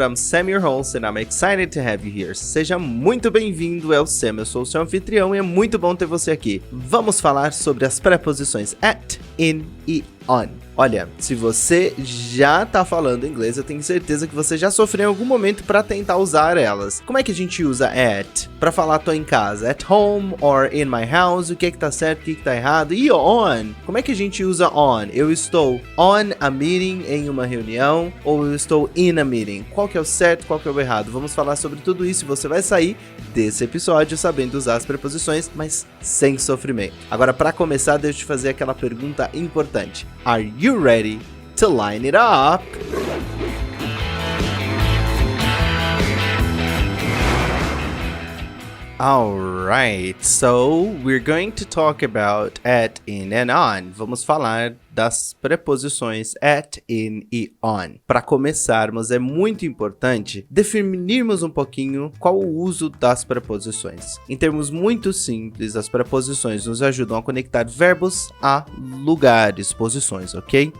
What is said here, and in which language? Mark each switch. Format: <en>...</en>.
<en>I'm Sam, your host, and I'm excited to have you here.</en> <pt>Seja muito bem-vindo, eu Sam, eu sou o seu anfitrião e é muito bom ter você aqui. Vamos falar sobre as preposições at, in e on. Olha, se você já tá falando inglês, eu tenho certeza que você já sofreu em algum momento para tentar usar elas. Como é que a gente usa at? Para falar tô em casa,</pt> <en>at home or in my house,</en> <pt>o que tá certo, o que tá errado? E on? Como é que a gente usa on? Eu estou</pt> <en>on a meeting,</en> <pt>em uma reunião, ou eu estou</pt> <en>in a meeting?</en> <pt>Qual que é o certo, qual que é o errado? Vamos falar sobre tudo isso e você vai sair desse episódio sabendo usar as preposições, mas sem sofrimento. Agora, para começar, deixa eu te fazer aquela pergunta importante.</pt> <en>Are you ready to line it up? Alright, so we're going to talk about at, in and on.</en> <pt>Vamos falar das preposições at, in e on. Para começarmos, é muito importante definirmos um pouquinho qual o uso das preposições. Em termos muito simples, as preposições nos ajudam a conectar verbos a lugares, posições, ok?</pt>